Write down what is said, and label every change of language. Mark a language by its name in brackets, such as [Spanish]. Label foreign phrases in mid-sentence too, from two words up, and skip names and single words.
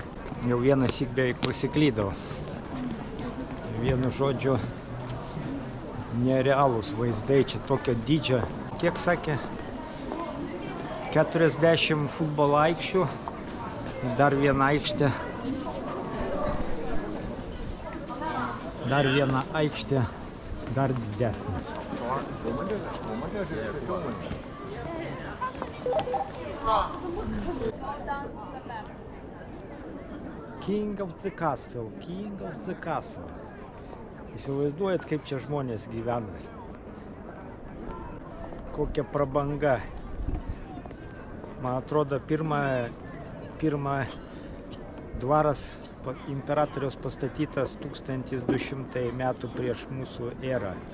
[Lithuanian] Jau vienas syk beveik pasiklydau. Vienu žodžiu, nerealūs vaizdai, čia tokio dydžio. Kiek sakė? 40 futbolo aikščių, dar viena aikštė. Dar viena aikštė, dar didesnė. King of the Castle. Įsivaizduojat, kaip čia žmonės gyvena. Kokia prabanga. Man atrodo, pirma dvaras imperatoriaus pastatytas 1200 metų prieš mūsų erą.